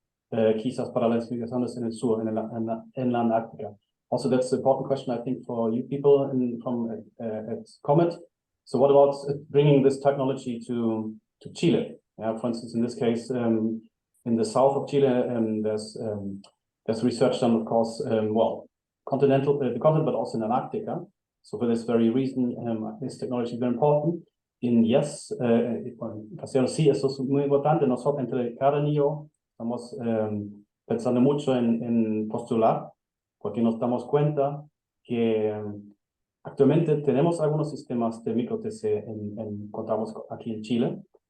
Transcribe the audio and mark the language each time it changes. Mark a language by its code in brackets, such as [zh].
[es] Quizás para las investigaciones en el sur, en la Antártica. [en] Also, that's an important question, I think, for you people from at Comet. So what about bringing this technology to Chile? For instance, in this case, in the south of Chile, there's research done, of course, well, the continent, but also in Antarctica. So for this very reason, this technology is very important. In yes, [es] sí, eso es muy importante. Nosotros entre cada niño estamos pensando mucho en postular, porque nos damos cuenta que actualmente tenemos algunos sistemas de micro-TC contamos aquí en Chile.